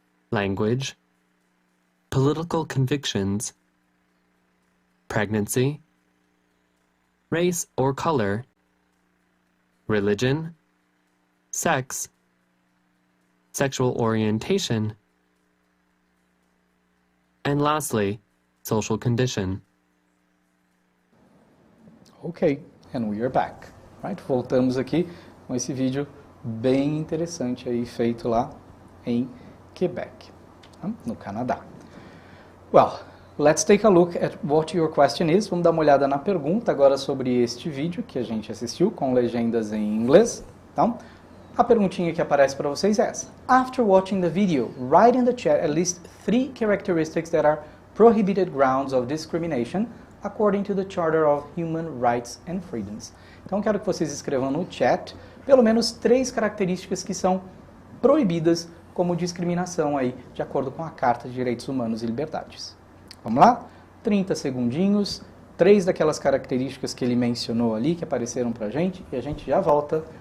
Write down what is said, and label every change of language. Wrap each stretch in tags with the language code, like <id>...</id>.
<en>language, political convictions, pregnancy, race or color, religion, sex, sexual orientation, and lastly, social condition. Ok, and we are back. Right?</en> <pt>Voltamos aqui com esse vídeo bem interessante aí feito lá em Quebec, no Canadá.</pt> <en>Well, let's take a look at what your question is.</en> <pt>Vamos dar uma olhada na pergunta agora sobre este vídeo que a gente assistiu com legendas em inglês. Então, a perguntinha que aparece para vocês é essa.</pt> <en>After watching the video, write in the chat at least 3 characteristics that are prohibited grounds of discrimination according to the Charter of Human Rights and Freedoms.</en> <pt>Então, quero que vocês escrevam no chat pelo menos 3 características que são proibidas como discriminação aí, de acordo com a Carta de Direitos Humanos e Liberdades. Vamos lá? 30 segundinhos, 3 daquelas características que ele mencionou ali, que apareceram pra gente, e a gente já volta.</pt>